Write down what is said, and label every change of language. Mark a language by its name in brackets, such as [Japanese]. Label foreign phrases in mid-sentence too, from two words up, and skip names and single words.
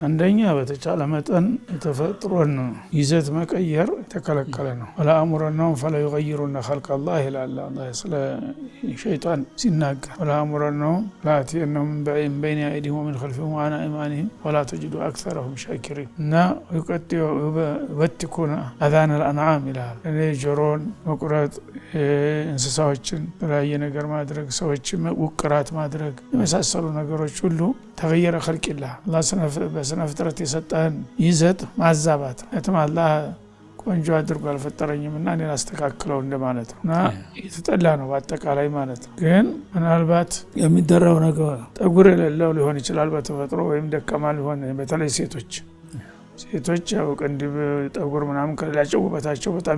[Amharic] አንደኛ በተቻለ መጠን የተፈጥሮን ይዘት መቀየር የተከለከለ ነው። [Arabic] ولآمرنهم فلي ይغيرون خلق الله [Amharic] ይላል አላህ ስለ ሸይጣን ሲናገር። [Arabic] ولآمرنهم لآتينهم من بين أيديهم ومن خلفهم وعن أيمانهم ولا تجد أكثرهم شاكرين [Amharic] እና [Arabic] يبتكون أذان الأنعام [Amharic] ይላል። ጆሮን መቁረጥ፣ እንስሳዎችን በላየ ነገር ማድረግ፣ ሰዎችን ውቅራት ማድረግ የመሳሰሉ ነገሮች ሁሉ ተغير [Arabic] خلق الله [Amharic] አላህ ስነ ፍጥረት የሰጠን ይዘት ማዛባት ነው። አላህ ቆንጆ አድርጎ አልፈጠረኝምና እኔ ላስተካክለው እንደማለት ነው እና የተጠላ ነው በአጠቃላይ ማለት ነው። ግን ምናልባት የሚደረው ነገር ጠጉር የሌለው ሊሆን ይችላል በተፈጥሮ ወይም ደካማ ሊሆን በተለይ ሴቶች ያው ቅንድብ ጠጉር ምናምን ከሌላቸው ውበታቸው በጣም